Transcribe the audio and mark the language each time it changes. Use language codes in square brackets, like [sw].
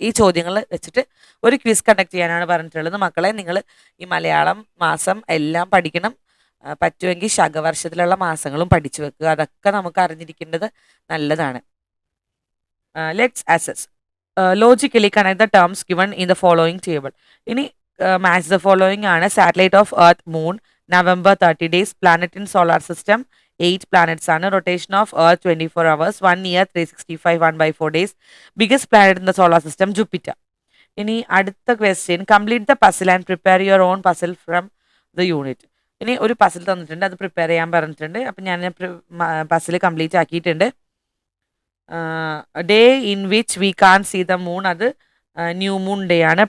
[ml] ഈ ചോദ്യങ്ങൾ വെച്ചിട്ട് ഒരു ക്വിസ് കണ്ടക്ട് ചെയ്യാനാണ് പറഞ്ഞിട്ടുള്ളത്. മക്കളെ, നിങ്ങൾ ഈ മലയാളം മാസം എല്ലാം പഠിക്കണം. പറ്റുമെങ്കിൽ ശകവർഷത്തിലുള്ള മാസങ്ങളും പഠിച്ചു വെക്കുക. അതൊക്കെ നമുക്ക് അറിഞ്ഞിരിക്കേണ്ടത് നല്ലതാണ്. [en] Let's assess. Logically connect the terms given in the following table. ഇനി match the following ആണ്. Satellite of earth moon November 30 days, planet in solar system 8 planets ആണ്. rotation of earth 24 hours, 1 year 365 1/4 days. biggest planet in the solar system Jupiter. [ml] ഇനി അടുത്ത question, [en] Complete the puzzle and prepare your own puzzle from the unit. [ml] ഇനി ഒരു puzzle തന്നിട്ടുണ്ട്, അത് prepare ചെയ്യാൻ പറഞ്ഞിട്ടുണ്ട്. അപ്പം ഞാൻ പസിൽ കംപ്ലീറ്റ് ആക്കിയിട്ടുണ്ട്. [en] day in which we can see the moon, [ml] അത് ന്യൂ മൂൺ ഡേ ആണ്.